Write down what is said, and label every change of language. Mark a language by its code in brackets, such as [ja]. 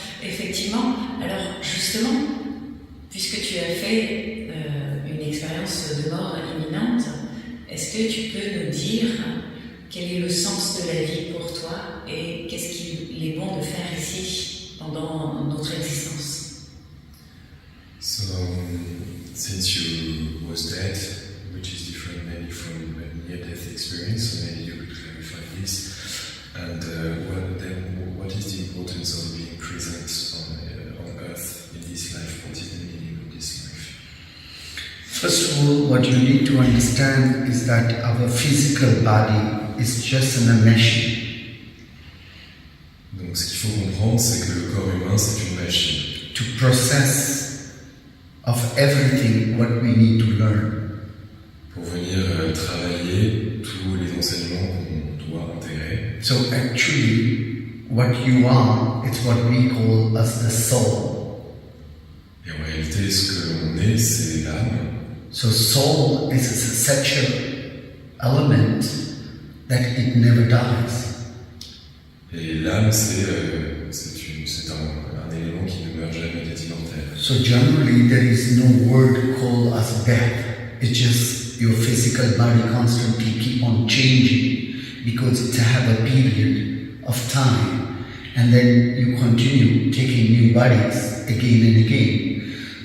[fr] Effectivement, alors justement, puisque tu as fait une expérience de mort imminente, est-ce que tu peux nous dire quel est le sens de la vie pour toi et qu'est-ce qu'il est bon de faire ici pendant notre existence? [en] So, since you was dead, which is different maybe from a near-death experience, so maybe you could clarify this. And what is the importance of being present on earth in this life? What is the meaning of this life? First of all, what you need to understand is that our physical body is just an machine. [fr] Donc ce qu'il faut comprendre, c'est que le corps humain, c'est une machine. [en] To process of everything what we need to learn. [fr] Pour venir travailler tous les enseignements qu'on doit intégrer. [en] So actually, what you are, it's what we call as the soul. [fr] Et en réalité, ce que l'on est, c'est l'âme. [en] So soul is such an element that it never dies. [fr] Et l'âme, c'est un élément qui ne meurt jamais, qui est immortel. [en] So generally, there is no word called as death. It's just your physical body constantly keep on changing because it have a period of time, and then you continue taking new bodies again and again.